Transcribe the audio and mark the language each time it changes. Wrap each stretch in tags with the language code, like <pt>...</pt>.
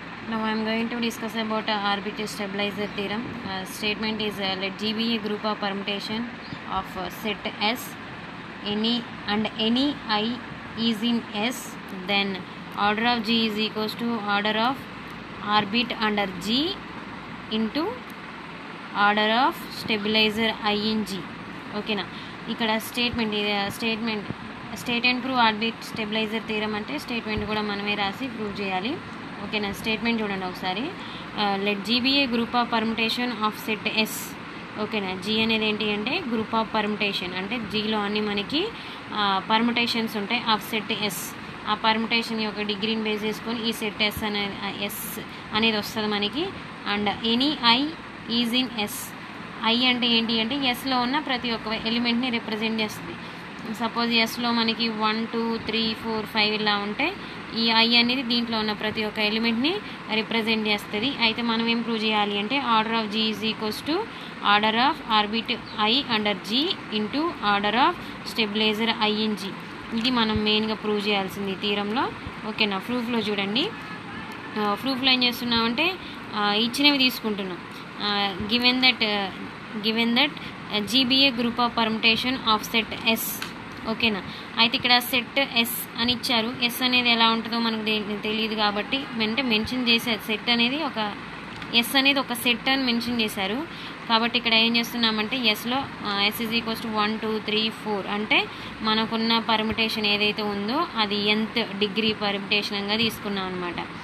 <en>Now I am going to discuss about arbitrary stabilizer theorem. Statement is let G be a group of permutation of set S any I is in S, then order of G is equals to order of orbit under G into order of stabilizer I in G.</en> <te>ఓకేనా, ఇక్కడ statement</te> <en>state and prove orbit stabiliser theorem</en> <te>అంటే statement కూడా మనమే రాసి prove చేయాలి. ఓకేనా, statement చూడండి ఒకసారి.</te> <en>Let G be a group of permutation of set S.</en> <te>ఓకేనా, జీ అనేది ఏంటి అంటే గ్రూప్ ఆఫ్ పర్ముటేషన్, అంటే జీలో అన్ని మనకి పర్ముటేషన్స్ ఉంటాయి ఆఫ్ సెట్ ఎస్. ఆ పర్ముటేషన్ యొక్క డిగ్రీని బేస్ చేసుకొని ఈ సెట్ ఎస్ అనేది వస్తుంది మనకి.</te> <en>And any I is in S.</en> <te>I అంటే ఏంటి అంటే ఎస్లో ఉన్న ప్రతి ఒక్క ఎలిమెంట్ని రిప్రజెంట్ చేస్తుంది. సపోజ్ ఎస్లో మనకి 1 2 3 4 5 ఇలా ఉంటే ఈ ఐ అనేది దీంట్లో ఉన్న ప్రతి ఒక్క ఎలిమెంట్ని రిప్రజెంట్ చేస్తుంది. అయితే మనం ఏం ప్రూవ్ చేయాలి అంటే</te> <en>Order of G is equals to order of orbit I under G into order of stabiliser I in G.</en> <te>ఇది మనం మెయిన్గా ప్రూవ్ చేయాల్సింది ఈ థీరంలో. ఓకేనా, ప్రూఫ్లో చూడండి. ప్రూఫ్లో ఏం చేస్తున్నామంటే ఇచ్చినవి తీసుకుంటున్నాం.</te> <en>Given that G be a group of permutation of set S.</en> <te>ఓకేనా, అయితే ఇక్కడ సెట్ ఎస్ అని ఇచ్చారు. ఎస్ అనేది ఎలా ఉంటుందో మనకు తెలియదు కాబట్టి అంటే మెన్షన్ చేశారు. సెట్ అనేది ఒక ఎస్ అనేది ఒక సెట్ అని మెన్షన్ చేశారు. కాబట్టి ఇక్కడ ఏం చేస్తున్నామంటే ఎస్లో</te> <en>S is equals to 1 2 3 4</en> <te>అంటే మనకున్న పర్మిటేషన్ ఏదైతే ఉందో అది nth డిగ్రీ పర్మిటేషన్గా తీసుకున్నాం అనమాట.</te>